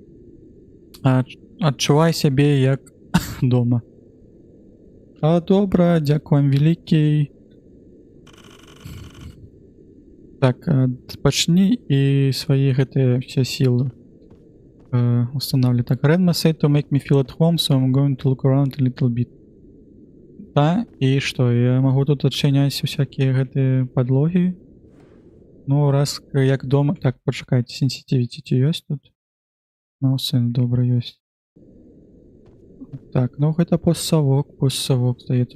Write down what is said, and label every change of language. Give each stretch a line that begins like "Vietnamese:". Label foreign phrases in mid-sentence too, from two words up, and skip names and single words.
Belarusian: Адчувай сябе як дома. Добра, дзякую вам вялікі. Так, адпачні і свае гэтыя ўсе сілы устанавлю. Так,
English: Redma said to make me feel at home, so I'm going to look around a little bit.
Belarusian: Та, і што, я магу тут адчыняць усякія гэтыя падлогі? Ну, раз як дома... Так, пачакайце, sensitivity ёсць тут? Ну, сын, добра, ёсць. Так, ну гэта постсавок, здаецца.